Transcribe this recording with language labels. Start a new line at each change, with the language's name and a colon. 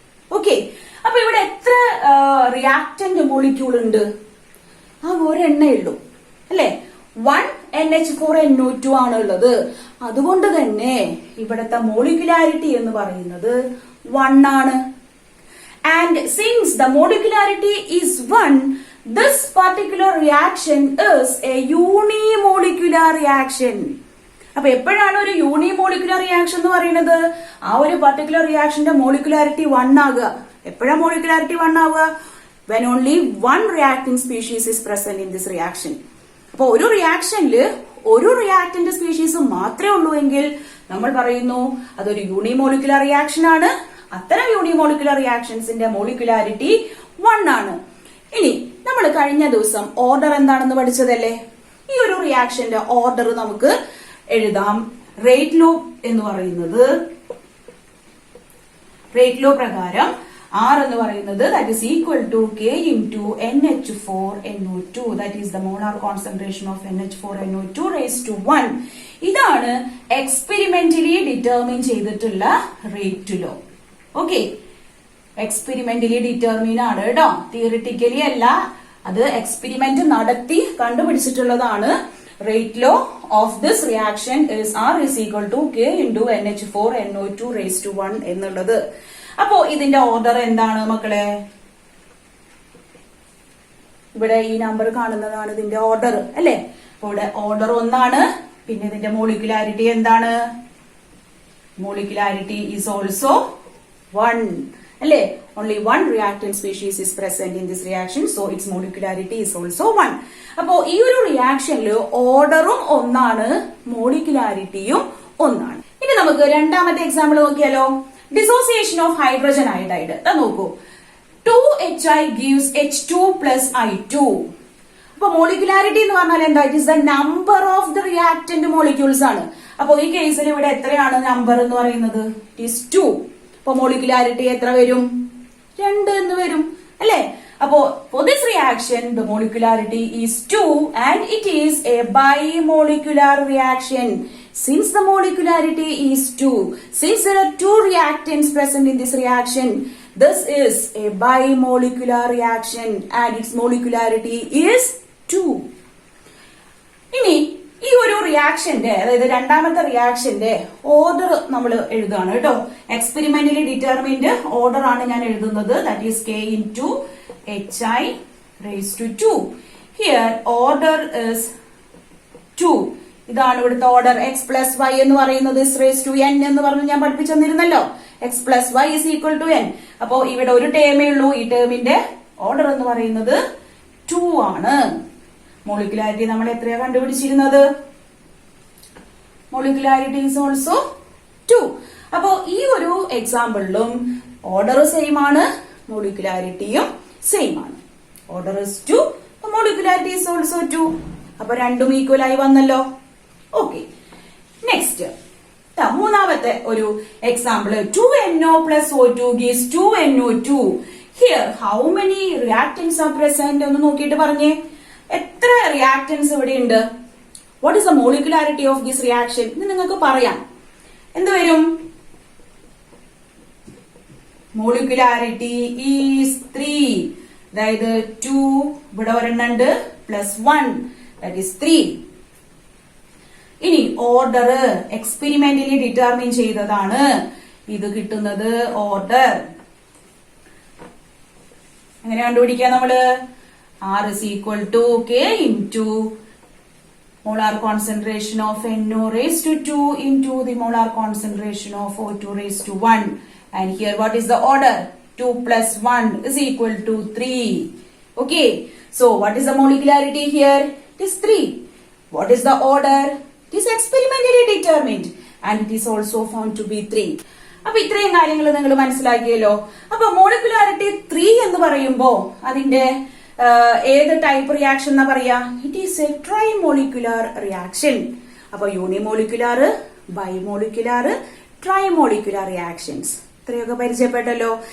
Malayalam: Okay, അപ്പൊ ഇവിടെ എത്ര റിയാക്ടന്റ് മോളിക്യൂൾ ഉണ്ട്? ആ ഒരെണ്ണേ ഉള്ളൂ അല്ലെ, 1NH4NO2 ആണ് ഉള്ളത്. അതുകൊണ്ട് തന്നെ ഇവിടത്തെ മോളിക്കുലാരിറ്റി എന്ന് പറയുന്നത് 1 ആണ്.
English: And since the molecularity is 1, this particular reaction is a unimolecular reaction.
Malayalam: അപ്പൊ എപ്പോഴാണ് ഒരു യൂണിമോളിക്കുലർ റിയാക്ഷൻ എന്ന് പറയുന്നത്? ആ ഒരു പർട്ടിക്കുലർ റിയാക്ഷന്റെ മോളിക്കുലാരിറ്റി 1 ആകുക. എപ്പോഴാണ് മോളിക്കുലാരിറ്റി 1 ആവുക?
English: when only one reacting species is present in this reaction.
Malayalam: അപ്പൊ ഒരു റിയാക്ഷനിൽ ഒരു റിയാക്ടന്റ് സ്പീഷീസ് മാത്രമേ ഉള്ളൂ എങ്കിൽ നമ്മൾ പറയുന്നു അതൊരു യൂണിമോളിക്കുലർ റിയാക്ഷൻ ആണ്. അത്തരം യൂണിമോളിക്കുലർ റിയാക്ഷൻസിന്റെ മോളിക്കുലാരിറ്റി 1 ആണ്. ഇനി നമ്മൾ കഴിഞ്ഞ ദിവസം ഓർഡർ എന്താണെന്ന് പഠിച്ചതല്ലേ? ഈ ഒരു റിയാക്ഷന്റെ ഓർഡർ നമുക്ക് എഴുതാം. റേറ്റ് ലോ എന്ന് പറയുന്നത്,
English: Rate law പ്രകാരം R എന്ന് പറയുന്നത് that is equal to K into NH4NO2, that is the molar concentration of NH4NO2 raised to 1.
Malayalam: ഇതാണ് എക്സ്പെരിമെന്റലി ഡിറ്റർമിൻ ചെയ്തിട്ടുള്ള rate law. Okay, experimentally determine ആണ് കേട്ടോ, തിയറിറ്റിക്കലി അല്ല. അത് എക്സ്പെരിമെന്റ് നടത്തി കണ്ടുപിടിച്ചിട്ടുള്ളതാണ്.
English: Rate law of this reaction is R is equal to K into NH4NO2 raised to 1 എന്നുള്ളത്.
Malayalam: അപ്പോ ഇതിന്റെ ഓർഡർ എന്താണ് മക്കളെ? ഇവിടെ ഈ നമ്പർ കാണുന്നതാണ് ഇതിന്റെ ഓർഡർ അല്ലെ. അപ്പൊ ഇവിടെ ഓർഡർ 1 ആണ്. പിന്നെ ഇതിന്റെ മോളിക്കുലാരിറ്റി എന്താണ്?
English: Molecularity is also 1 അല്ലെ. only one reactant species is present in this reaction, so its molecularity is also 1.
Malayalam: അപ്പോ ഈ ഒരു റിയാക്ഷനിൽ ഓർഡറും 1 ആണ്, മോളിക്കുലാരിറ്റിയും 1 ആണ്. ഇനി നമുക്ക് രണ്ടാമത്തെ എക്സാമ്പിൾ നോക്കിയാലോ?
English: Dissociation of hydrogen iodide. നോക്കൂ, 2HI gives H2 plus I2.
Malayalam: അപ്പൊ മോളിക്കുലാരിറ്റി എന്ന് പറഞ്ഞാൽ എന്താ?
English: It is the number of the reactant molecules ആണ്.
Malayalam: അപ്പൊ ഈ കേസിൽ ഇവിടെ എത്രയാണ് നമ്പർ എന്ന് പറയുന്നത്?
English: It is 2.
Malayalam: അപ്പൊ മോളിക്കുലാരിറ്റി എത്ര വരും? 2 എന്ന് വരും അല്ലെ.
English: അപ്പോ for this reaction the molecularity is 2 and it is a bimolecular reaction. Since the molecularity is 2, since there are 2 reactants present in this reaction, this is a bimolecular reaction and its molecularity is 2.
Malayalam: ഇനി ഈ ഒരു റിയാക്ഷന്റെ, അതായത് രണ്ടാമത്തെ റിയാക്ഷന്റെ order നമ്മൾ എഴുതുകയാണ് കേട്ടോ. Experimentally determined order ആണ് ഞാൻ എഴുതുന്നത്.
English: That is K into HI raised to 2. Here order is 2.
Malayalam: ഇതാണ് ഇവിടുത്തെ ഓർഡർ. X plus Y എന്ന് പറയുന്നത്
English: is raised to n
Malayalam: എന്ന് പറഞ്ഞ് ഞാൻ പഠിപ്പിച്ചു തന്നിരുന്നല്ലോ.
English: X plus Y is equal to n.
Malayalam: അപ്പോ ഇവിടെ ഒരു ടേമേ ഉള്ളൂ. ഈ ടേമിന്റെ ഓർഡർ എന്ന് പറയുന്നത് 2 ആണ്. മോളിക്കുലാരിറ്റി നമ്മൾ എത്രയാ കണ്ടുപിടിച്ചിരുന്നത്?
English: Molecularity is also 2.
Malayalam: അപ്പോ ഈ ഒരു എക്സാമ്പിളിലും ഓർഡർ സെയിം ആണ്, മോളിക്കുലാരിറ്റിയും സെയിം ആണ്.
English: Order is 2, molecularity is also 2.
Malayalam: അപ്പൊ രണ്ടും ഈക്വൽ ആയി വന്നല്ലോ. ഓക്കെ, നെക്സ്റ്റ് മൂന്നാമത്തെ ഒരു example.
English: 2NO plus O2 gives 2NO2. Here how many reactants are present
Malayalam: എന്ന് നോക്കിയിട്ട് പറഞ്ഞേ. എത്ര റിയാക്ടൻസ് ഇവിടെ ഉണ്ട്?
English: What is the molecularity of this reaction?
Malayalam: ഇത് നിങ്ങൾക്ക് പറയാം. എന്ത് വരും?
English: Molecularity is 3.
Malayalam: അതായത് 2 ഇവിടെ ഒരെണ്ണുണ്ട് പ്ലസ് 1,
English: That is 3.
Malayalam: ഇനി ഓർഡർ എക്സ്പെരിമെന്റലി ഡിറ്റർമിൻ ചെയ്തതാണ്. ഇത് കിട്ടുന്നത് ഓർഡർ എങ്ങനെ കണ്ടുപിടിക്കുക നമ്മള്?
English: R is equal to K into molar concentration of NO raised to 2 into the molar concentration of O2 raised to 1. And here what is the order? 2 plus 1 is equal to 3. Okay. So what is the molecularity here? It is 3. What is the order? It is experimentally determined. And it is also found to be 3.
Malayalam: അപ്പൊ ഇത്രയും കാര്യങ്ങൾ നിങ്ങൾ മനസ്സിലാക്കിയല്ലോ. അപ്പൊ molecularity 3 എന്ന് പറയുമ്പോ അതിന്റെ ഏത് ടൈപ്പ് റിയാക്ഷൻ എന്നാ പറയാ?
English: It is a trimolecular reaction.
Malayalam: അപ്പൊ യൂണിമോളിക്കുലാർ, ബൈമോളിക്കുലാർ, ട്രൈമോളിക്കുലാർ റിയാക്ഷൻസ് ഇത്രയൊക്കെ പരിചയപ്പെട്ടല്ലോ.